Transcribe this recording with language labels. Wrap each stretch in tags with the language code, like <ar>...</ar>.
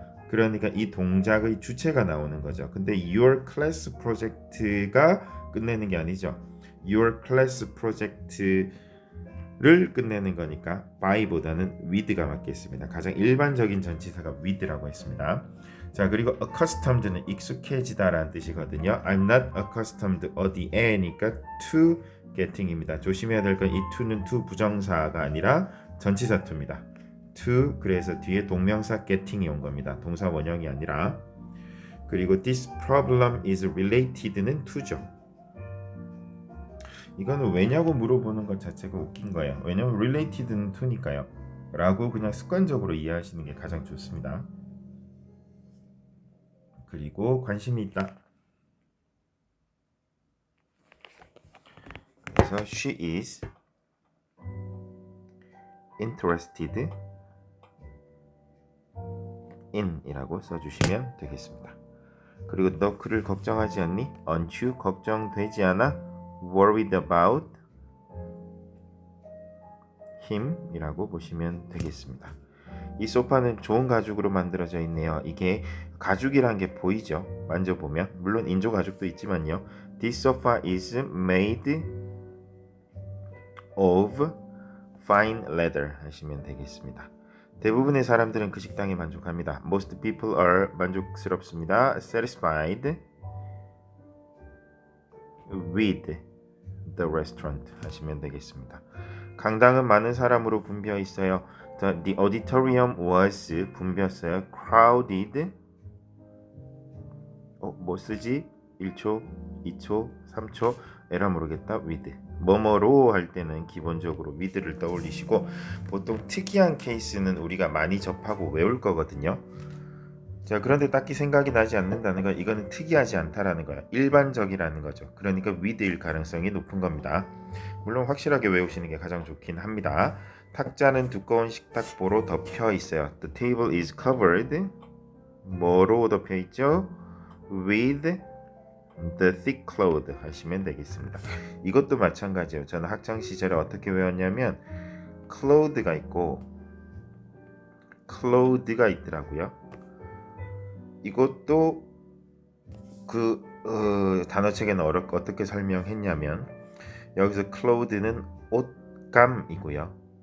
<ko>그러니까 이 동작의 주체가 나오는 거죠. 근데 your class project가 끝내는 게 아니죠. your class project를 끝내는 거니까 by보다는 with가 맞겠습니다. 가장 일반적인 전치사가 with라고 했습니다. 자, 그리고 accustomed는 익숙해지다라는 뜻이거든요.</ko> <en>I'm not accustomed</en> <ko>어디에니까</ko> <en>to getting입니다.</en> <ko>조심해야 될 건 이 to는 to 부정사가 아니라 전치사 to입니다. to, 그래서 뒤에 동명사 getting이 온 겁니다. 동사 원형이 아니라. 그리고</ko> <en>this problem is related</en> <ko>는 to죠. 이거는 왜냐고 물어보는 것 자체가 웃긴 거예요. 왜냐면 related는 to니까요. 라고 그냥 습관적으로 이해하시는 게 가장 좋습니다. 그리고 관심이 있다. 그래서</ko> <en>she is interested in</en> <ko>이라고 써주시면 되겠습니다. 그리고 너 그를 걱정하지 않니?</ko> <en>Aren't you?</en> <ko>걱정되지 않아?</ko> <en>Worried about him</en> <ko>이라고 보시면 되겠습니다. 이 소파는 좋은 가죽으로 만들어져 있네요. 이게 가죽이란 게 보이죠? 만져보면. 물론 인조 가죽도 있지만요.</ko> <en>This sofa is made of fine leather</en> <ko>하시면 되겠습니다. 대부분의 사람들은 그 식당에 만족합니다.</ko> <en>Most people are</en> <ko>만족스럽습니다.</ko> <en>Satisfied with the restaurant</en> <ko>하시면 되겠습니다. 강당은 많은 사람으로 붐벼 있어요.</ko> <en>The auditorium was</en> <ko>붐볐어요.</ko> <en>Crowded.</en> <ko>뭐 쓰지? 1초, 2초, 3초. 에라 모르겠다. with. 뭐뭐로 할 때는 기본적으로 with를 떠올리시고 보통 특이한 케이스는 우리가 많이 접하고 외울 거거든요. 자, 그런데 딱히 생각이 나지 않는다는 건 이거는 특이하지 않다라는 거야. 일반적이라는 거죠. 그러니까 with일 가능성이 높은 겁니다. 물론 확실하게 외우시는 게 가장 좋긴 합니다. 탁자는 두꺼운 식탁보로 덮여 있어요.</ko> <en>The table is covered.</en> <ko>뭐로 덮여 있죠?</ko> <en>With the thick cloth</en> <ko>하시면 되겠습니다. 이것도 마찬가지예요. 저는 학창 시절에 어떻게 외웠냐면 cloth가 있고 cloth가 있더라고요. 이것도 그 단어책에는 어떻게 설명했냐면 여기서 cloth는 옷감이고요.</ko>